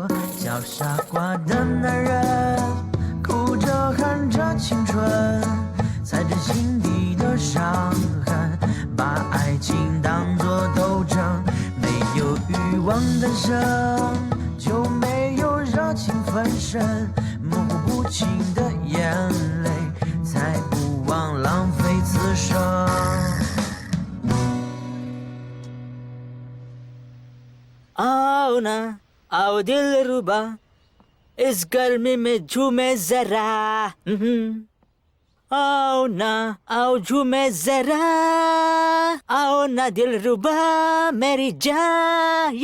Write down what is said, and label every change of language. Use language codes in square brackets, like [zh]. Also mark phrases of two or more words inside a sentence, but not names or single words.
[zh] 叫傻瓜的男人，哭着喊着青春，踩着心底的伤痕，把爱情当作斗争。没有欲望诞生，就没有热情分身，模糊不清的眼泪。才不枉浪费此生。 [hi] आओ ना आओ दिल रुबा, इस गर्मी में झूमे जरा। आओ ना आओ झूमे जरा, आओ ना दिल रुबा मेरी जान।